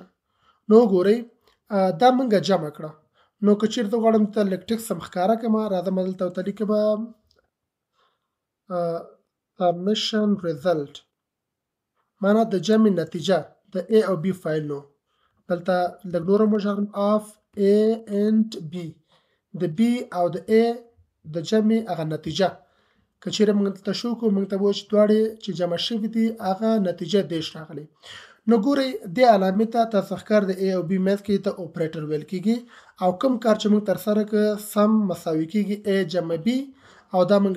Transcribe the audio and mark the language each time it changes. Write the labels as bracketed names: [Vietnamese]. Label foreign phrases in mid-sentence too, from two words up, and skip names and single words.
[Pashto] نو وګورئ دا موږ جمع کړه. نو که چیرې زه غواړم ته لږ ټکس هم ښکاره کړم، راځم دلته ورته لیکم [English] summation result, [Pashto] معنا د جمع نتیجه د A او B فایل. نو دلته لږ نور هم وژغلم [English] of A and B, [Pashto] د B او د A د جمع هغه نتیجه. که چیرې موږ دلته شو کوو، موږ ته به وایي چې دواړې چې جمع شوي دي هغه نتیجه 13 راغلی. نو ګورئ دې علامې ته تاسو ښکار د A او B منځ کې ته اپریټر ویل کېږي، او کوم کار چې موږ ترسره کړ سم مساوي کېږي A جمع B او دا موږ